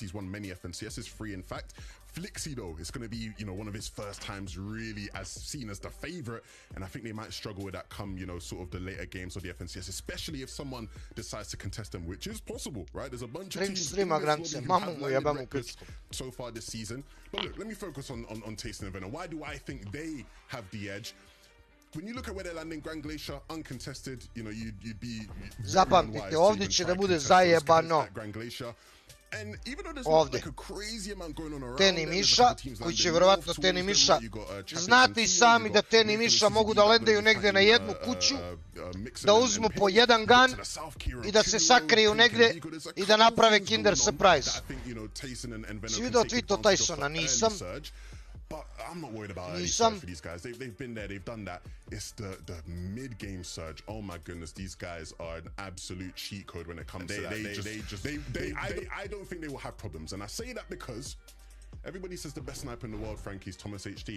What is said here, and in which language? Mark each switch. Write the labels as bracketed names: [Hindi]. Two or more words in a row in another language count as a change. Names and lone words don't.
[English] He's won many FNCSs, 3 in fact. Flixi though, it's going to be, you know, one of his first times really as seen as the favorite, and I think they might struggle with that come, you know, sort of the later games of the FNCS, especially if someone decides to contest them, which is possible, right? There's a bunch of teams so far this season. But look, let me focus on Tayson and Veno. Why do I think they have the edge? When you look at where they're landing, Grand Glacier, uncontested, you know, you'd be [Serbian] zapamtite, ovdje će da bude zajebano. Ovdje. Teni Miša, koji će vjerovatno Teni Miša, znate i sami da Teni Miša mogu da lendaju negdje na jednu kuću, da uzmu po jedan gun i da se sakriju negdje i da naprave Kinder Surprise. Si vidio tweet od Tysona? Nisam. [English] But I'm not worried about early surge for these guys. They've been there, they've done that. It's the mid-game surge. Oh my goodness, these guys are an absolute cheat code when it comes to that. I don't think they will have problems. And I say that because everybody says the best sniper in the world, Frankie, is Thomas HD.